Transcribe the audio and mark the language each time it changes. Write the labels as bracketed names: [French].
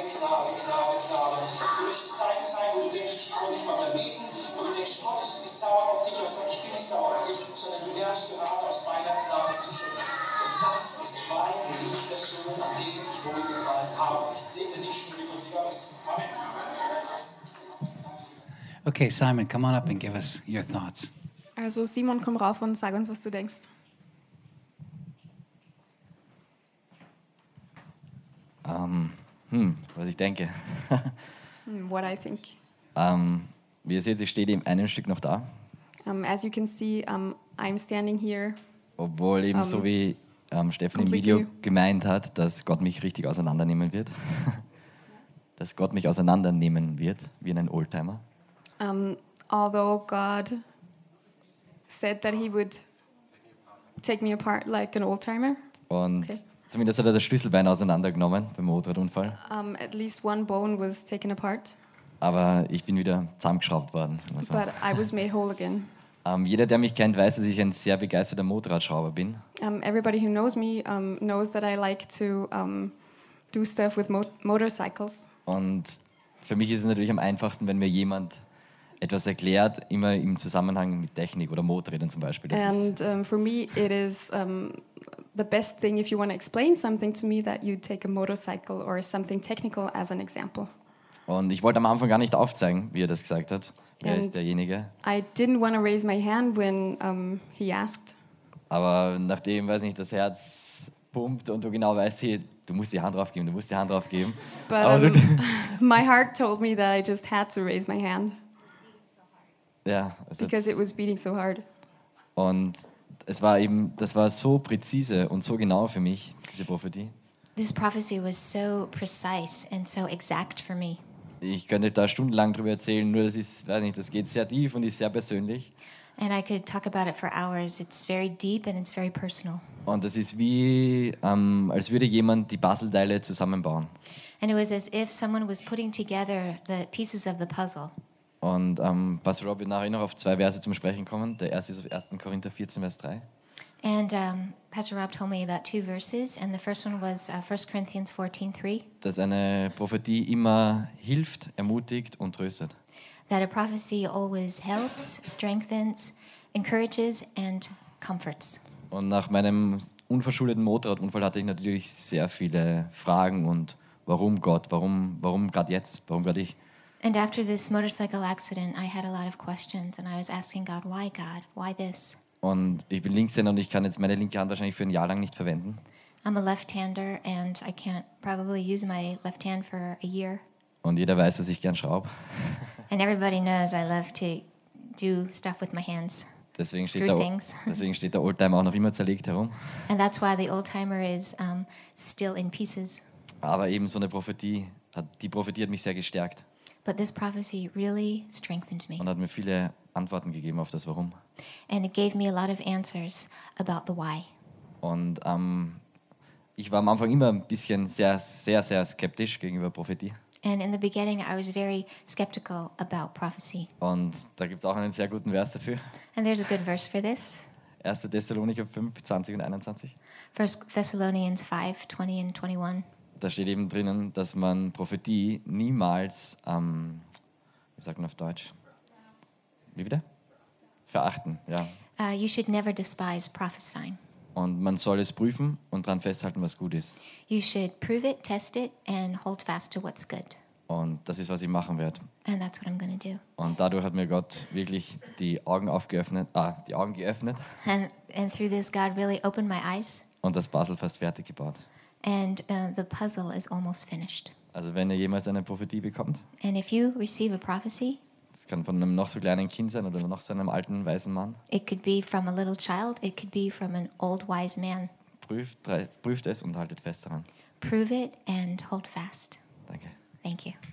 [German] Du wirst Zeiten sein, wo du denkst, ich kann nicht mal mehr beten, wo du denkst, Gott ist sauer auf dich, aber sag ich, bin nicht sauer auf dich, sondern du lernst gerade aus meiner Gnade zu schütteln. Das ist mein geliebter Sohn, an dem ich wohlgefallen habe. Ich segne dich schon über sie aus. Amen. [English] Okay, Simon, come on up and give us your thoughts. [German] Also Simon, komm rauf und sag uns, was du denkst. Was ich denke. [English] What I think. [German] Wie ihr seht, ich stehe eben ein Stück noch da. [English] As you can see, I'm standing here. [German] Obwohl eben so wie Stefan im Video gemeint hat, dass Gott mich richtig auseinandernehmen wird. Dass Gott mich auseinandernehmen wird, wie in einem Oldtimer. [English] Although God said that he would take me apart like an old-timer. [German] Und okay. Zumindest hat er das Schlüsselbein auseinandergenommen beim Motorradunfall. [English] At least one bone was taken apart. [German] Aber ich bin wieder zusammengeschraubt worden. [English] So. But I was made whole again. [German] Jeder, der mich kennt, weiß, dass ich ein sehr begeisterter Motorradschrauber bin. [English] Everybody who knows me knows that I like to do stuff with motorcycles. [German] Und für mich ist es natürlich am einfachsten, wenn mir jemand etwas erklärt, immer im Zusammenhang mit Technik oder Motorrädern zum Beispiel. [English] Das and for me it is the best thing if you want to explain something to me that you take a motorcycle or something technical as an example. [German] Und ich wollte am Anfang gar nicht aufzeigen, wie er das gesagt hat. Wer and ist derjenige? [English] I didn't want to raise my hand when he asked. [German] Aber nachdem, weiß nicht, das Herz pumpt und du genau weißt, hey, du musst die Hand drauf geben. [English] But my heart told me that I just had to raise my hand. [German] Ja, [English] because it was beating so hard. [German] Und es war eben, das war so präzise und so genau für mich, diese Prophetie. [English] This prophecy was so precise and so exact for me. [German] Ich könnte da stundenlang drüber erzählen, nur das ist, weiß nicht, das geht sehr tief und ist sehr persönlich. [English] And I could talk about it for hours. It's very deep and it's very personal. [German] Und das ist wie, als würde jemand die Puzzleteile zusammenbauen. [English] And it was as if someone was putting together the pieces of the puzzle. [German] Und Pastor Rob wird nachher noch auf zwei Verse zum Sprechen kommen. Der erste ist auf 1. Korinther 14, Vers 3. [English] And Pastor Rob told me about two verses, and the first one was 1 Corinthians 14, 3. [German] Dass eine Prophetie immer hilft, ermutigt und tröstet. [English] That a prophecy always helps, strengthens, encourages and comforts. [German] Und nach meinem unverschuldeten Motorradunfall hatte ich natürlich sehr viele Fragen und warum Gott, warum gerade jetzt, warum gerade ich? [English] And after this motorcycle accident, I had a lot of questions, and I was asking God, why this? [German] Und ich bin Linkshänder und ich kann jetzt meine linke Hand wahrscheinlich für ein Jahr lang nicht verwenden. [English] I'm a left-hander and I can't probably use my left hand for a year. [German] Und jeder weiß, dass ich gern schraube. [English] And everybody knows I love to do stuff with my hands. [German] Deswegen steht der Oldtimer auch noch immer zerlegt herum. [English] And that's why the Oldtimer is still in pieces. [German] Aber eben so eine Prophetie, die Prophetie hat mich sehr gestärkt. [English] But this prophecy really strengthened me. [German] Und hat mir viele Antworten gegeben auf das Warum. [English] And it gave me a lot of answers about the Why. [German] Und ich war am Anfang immer ein bisschen sehr, sehr, sehr skeptisch gegenüber Prophetie. [English] And in the beginning I was very skeptical about prophecy. [German] Und da gibt es auch einen sehr guten Vers dafür. [English] And there's a good verse for this. [German] 1. Thessalonicher 5, 20 und 21. [English] 1 Thessalonians 5, 20 and 21. [German] Da steht eben drinnen, dass man Prophetie niemals, wie sagt man auf Deutsch? Wie bitte? Verachten, ja. [English] You should never despise prophesying. [German] Und man soll es prüfen und dran festhalten, was gut ist. [English] You should prove it, test it, and hold fast to what's good. [German] Und das ist, was ich machen werde. [English] And that's what I'm gonna do. [German] Und dadurch hat mir Gott wirklich die Augen aufgeöffnet, die Augen geöffnet. [English] And through this God really opened my eyes. [German] Und das Puzzle fast fertig gebaut. [English] And the puzzle is almost finished. [German] Also wenn ihr jemals eine Prophetie bekommt. [English] And if you receive a prophecy. [German] Es kann von einem noch so kleinen Kind sein oder noch so einem alten weisen Mann. [English] It could be from a little child. It could be from an old wise man. [German] Prüft es und haltet fest daran. [English] Prove it and hold fast. [German] Danke. [English] Thank you.